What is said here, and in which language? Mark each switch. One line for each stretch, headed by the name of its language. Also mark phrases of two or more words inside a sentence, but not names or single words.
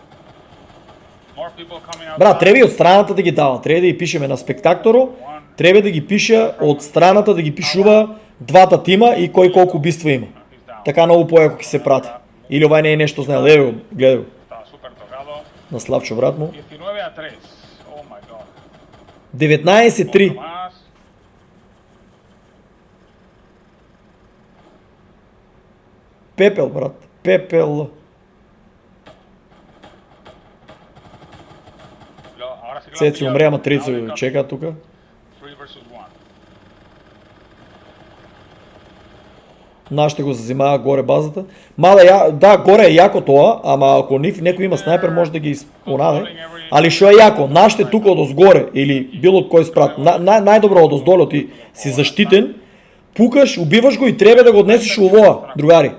Macedonian: Брат, треба и од страната да ги дава. Треба да ги пишеме на спектакторо. Треба да ги пиша од страната, да ги пишува двата тима и кој колку убиства има. Така многу појако ќе се прати. Или ова не е нешто знаел. Ево, гледај го. на Славчо, брат му. 19-3.
English: Oh my god. 19-3.
Spanish: Otro más.
Macedonian: Пепел, брат. Пепел.
Spanish: Ahora sí que lo han
Macedonian: Цеци pillado. умре, ама
English: Now
Macedonian: Трицо
English: they got
Macedonian: чека тука.
English: 3 versus 1.
Bulgarian: Нашите го зазимава горе базата. Да, горе е яко това, ама ако некой има снайпер, може да ги изпонаде. Али шо е яко? Нашите тук отозгоре, или било от кой спрат, най-добро отоздоле ти си защитен, пукаш, убиваш го и трябва да го отнесеш у лова, другари.